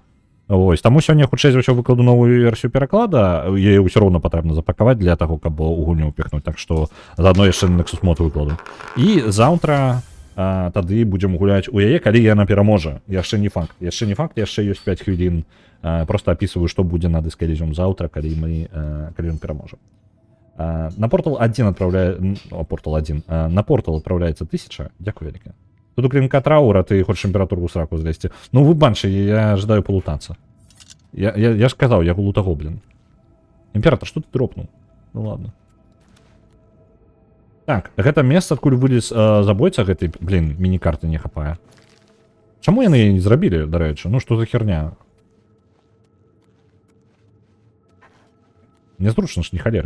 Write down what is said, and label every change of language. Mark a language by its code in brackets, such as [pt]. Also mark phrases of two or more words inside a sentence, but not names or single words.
[be] Вось, таму сёння хутчэй за ўсё выкладу новую версію пераклада, яе ўсё роўна патрэбна запакаваць для таго, каб у гульню ўпіхнуць, так што заадно яшчэ Nexus мод выкладу. І заўтра тады будзем гуляць у яе, калі яна пераможа. Яшчэ не факт, яшчэ ёсць 5 хвілін, просто апісваю, што будзе на Disco Elysium заўтра, калі ён пераможа. [ru] На Portal 1 на Portal отправляется 1000. [uk] Дякую велике. [ru] Тут у клинка траура, ты хочешь императору в сраку залезть. Ну вы банши, я ожидаю полутаться. Я ж сказал, я лутагоблин. [be] Імператор, што ты дропнуў? [ru] Ну ладно. [be] Так, гэта месца, адкуль вылез забойца гэтай, блин, міні-карты не хапае. Чаму яны яе не зрабілі, дарэчы? Ну, што за херня? Незручна ж, не халеры.